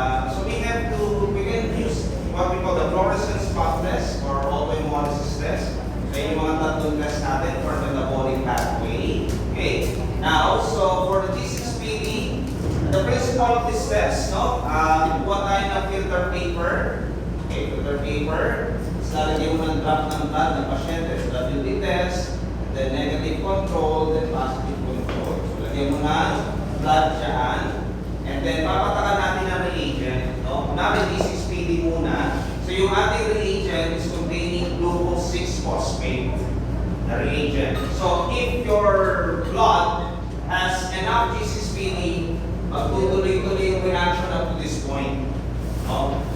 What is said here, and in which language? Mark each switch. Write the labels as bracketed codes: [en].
[en] So we can use what we call the fluorescence spot test or autohemolysis test. [tl] So yung mga tatlong test natin for metabolic pathway. Okay. [en] Now, so for the G6PD, the principle of this test, no? [tl] Kuha tayo ng filter paper. Okay, filter paper. Tapos lalagyan mo ng drop ng blood ng pasyente. So, WT test, then negative control, then positive control. So, lagyan mo ng blood dyan. [en] And then, [tl] papatakan natin ang reagent. No? Kunwari, D6PD muna. [en] So, yung ating reagent is containing glucose 6-phosphate. The reagent. So, if your blood has enough G6PD, [tl] magtutuloy-tuloy yung reaction [en] up to this point. No?